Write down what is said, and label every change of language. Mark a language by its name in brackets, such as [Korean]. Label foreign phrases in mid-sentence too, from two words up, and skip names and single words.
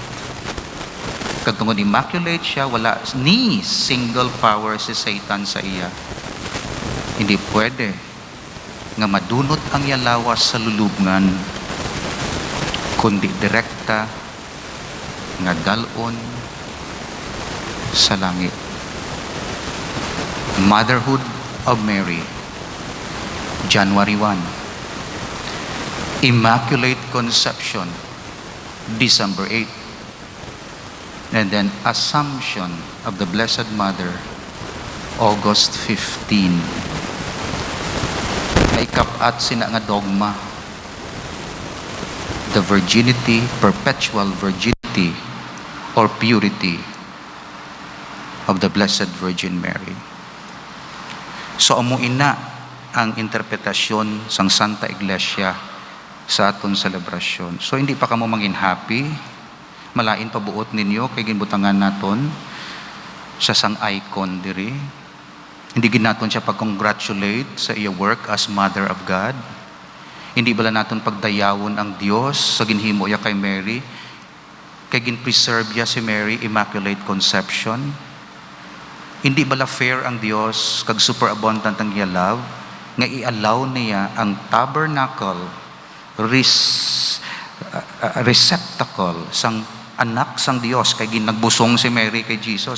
[Hiligaynon] Kag tungod immaculate siya, wala ni [English] single power [Hiligaynon] si Satan sa iya. Hindi pwede nga madunot ang iya lawas sa lulubngan, kundi direkta nga dalon sa langit. [English] Motherhood of Mary, January 1. Immaculate Conception, December 8. And then Assumption of the Blessed Mother, August 15. [Hiligaynon] May kapat sina nga dogma. [English] The virginity, perpetual virginity, or purity of the Blessed Virgin Mary. [Hiligaynon] So amuin na ang interpretasyon sang Santa Iglesia sa aton selebrasyon. So hindi pa kamo mangin happy, malain pa buot ninyo kay ginbutangan naton sa sang icon diri. Hindi gid naton siya pag-congratulate sa iya [English] work as Mother of God. [Hiligaynon] Hindi bala naton pagdayawon ang Dios sa ginhimo ya kay Mary, kay gin-preserve ya si Mary Immaculate Conception. Hindi bala fair ang Dios kag superabundant ang iya love nga i-allow niya ang tabernacle, receptacle sang anak sang Dios kay ginagbusong si Mary kay Jesus.